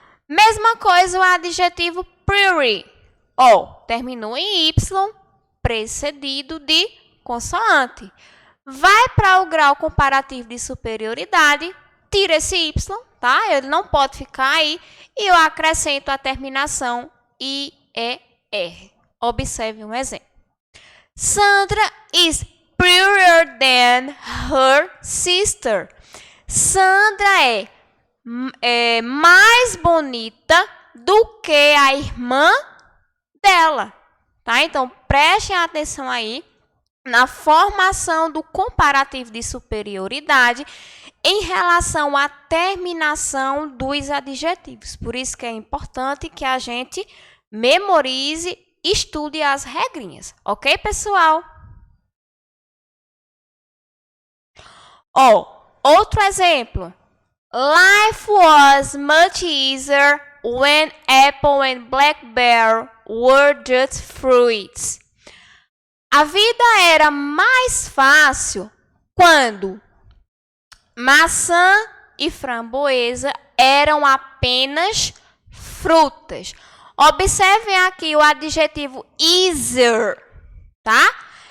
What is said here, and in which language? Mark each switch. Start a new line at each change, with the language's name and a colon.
Portuguese: Mesma coisa o adjetivo pretty. Ó, terminou em Y, precedido de consoante. Vai para o grau comparativo de superioridade, tira esse Y, tá? Ele não pode ficar aí. E eu acrescento a terminação IER. Observe um exemplo.
English: Sandra is prettier than her sister.
Portuguese: Sandra é mais bonita do que a irmã dela, tá? Então, prestem atenção aí na formação do comparativo de superioridade em relação à terminação dos adjetivos. Por isso que é importante que a gente memorize, estude as regrinhas, ok, pessoal? Ó, outro exemplo.
English: Life was much easier when apple and blackberry were just fruits.
Portuguese: A vida era mais fácil quando maçã e framboesa eram apenas frutas. Observem aqui o adjetivo easier, tá?